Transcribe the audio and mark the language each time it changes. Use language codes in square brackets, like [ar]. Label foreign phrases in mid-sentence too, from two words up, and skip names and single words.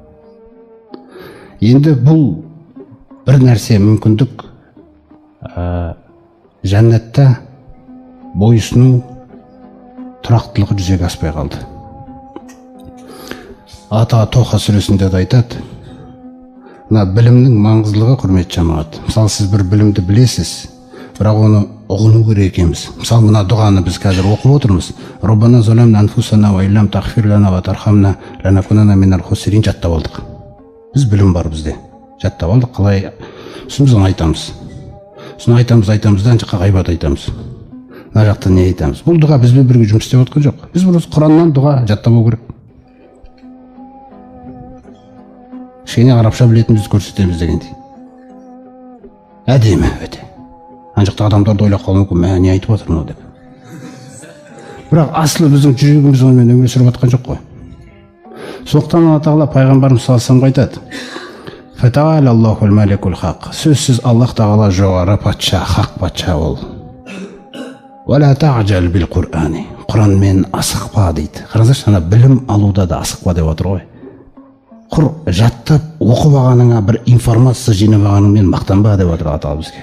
[kk] Енді бұл бір нәрсе мүмкіндік, жәннатта бойсыну тұрақтылығы жүзеге аспай қалды. Ата Тоха сүресінде де айтады, мына білімнің маңыздылығы, құрметті жамағат. Мысалы, сіз бір білімді білесіз, бірақ оны ұғыну керек екенбіз. Мысалы, мына дұғаны біз қазір оқып отырмыз. [ar] ربنا ظلمنا أنفسنا وإن لم تغفر لنا وترحمنا لنكونن من الخاسرين [kk] жаттап алдық. Біз білім бар бізде. Жаттап алдық. Қалай? Сосын біз оны айтамыз. Сосын айтамыз да ана жаққа ғайбат айтамыз. Мына жақта не айтамыз? Бұл дұға бізбен бірге жұмыс істеп жатқан жоқ. Біз бір Құраннан дұға жаттап алу керек. Кішкене арабша білетінімізді көрсетеміз дегендей. Әдемі өте. Ана жақта адамдарды ойлап қалуы мүмкін, мә, не айтып отыр мынау деп. Бірақ асылы біздің жүрегіміз онымен өмір сүріп жатқан жоқ қой. Сондықтан Алла Тағала пайғамбарымыз [ar] صلى الله عليه وسلم [kk] айтады: [ar] "فتعالى الله الملك الحق." [kk] Сөзсіз Аллах Тағала жоғары патша, хақ патша ол. [ar] "ولا تعجل بالقرآن." [kk] Құранмен асықпа дейді. Қараңыздаршы, ана білім алуда да асықпа деп отыр ғой. Құр жаттап оқып алғаныңа, бір информация жинап алғаныңмен мақтанба деп отыр Алла Тағала бізге.